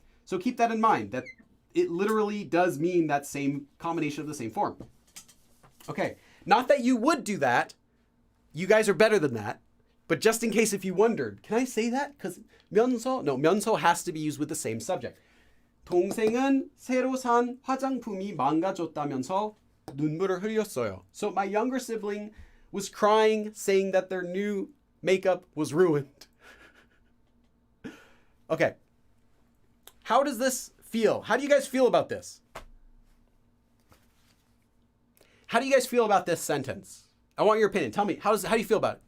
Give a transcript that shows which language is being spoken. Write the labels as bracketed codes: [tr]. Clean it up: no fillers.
[en] So keep that in mind, that it literally does mean that same combination of the same form. Okay, not that you would do that. You guys are better than that. But just in case if you wondered, can I say that? Because 면서 has to be used with the same subject. [ko] 동생은 새로 산 화장품이 망가졌다면서 눈물을 흘렸어요. [en] So my younger sibling was crying, saying that their new makeup was ruined. Okay. How does this feel? How do you guys feel about this? How do you guys feel about this sentence? I want your opinion. Tell me, how do you feel about it?